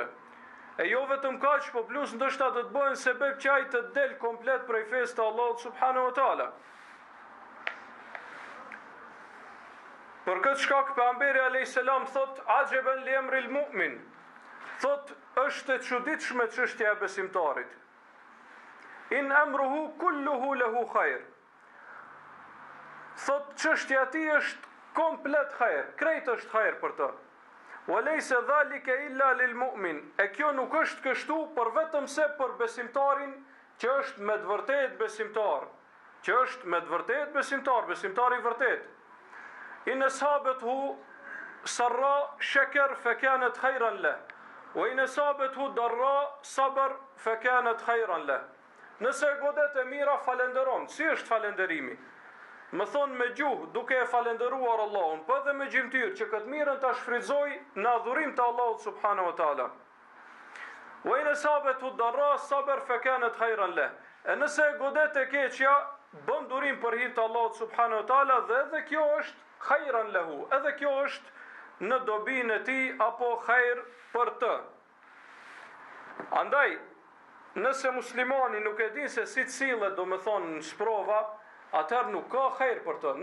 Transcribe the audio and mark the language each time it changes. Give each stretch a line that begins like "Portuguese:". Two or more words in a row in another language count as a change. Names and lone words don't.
Albanian: E jo vetëm kaq, po plus ndoshta do të bëhen sebeb që ai të del komplet prej fesë të Allahut
Arabic: سبحانه وتعالى.
Albanian: Për këtë shkak pejgamberi
Arabic: عليه السلام
Albanian: thot
Arabic: عجبا لأمر المؤمن.
Albanian: Thot është e çuditshme çështja e besimtarit.
Arabic: إن أمره كله له خير.
Albanian: Thot çështja e tij është komplet khair, krejt është khair për të.
Arabic: وليس ذلك إلا للمؤمن.
Albanian: E kjo nuk është kështu për vetëm se për besimtarin që është me të vërtetë besimtar. që është me të vërtet besimtar i vërtet.
Arabic: إن أصابته سراء شكر فكانت خيرا له وإن أصابته ضراء صبر فكانت خيرا له, wa in asabethu darra sabr fa kanat khayran lah.
Albanian: Nëse godet e mira, falenderon. Si është falenderimi? Më thonë me gjuhë, duke e falenderuar Allahun, po edhe me gjymtyr, që këtë mirën ta shfrytëzoj në adhurim të Allahut
Arabic: سبحانه وتعالى. وإن أصابته ضراء صبر فكانت خيرا له.
Albanian: E nëse godet e keqja, bën durim për hir të Allahut
Arabic: سبحانه وتعالى,
Albanian: dhe edhe kjo është
Arabic: خيرا له,
Albanian: edhe kjo është në dobinë e tij apo khajr për të. Andaj, nëse muslimani nuk e din se si të sillet, do me thonë në sprova, atëherë nuk ka khajr për të.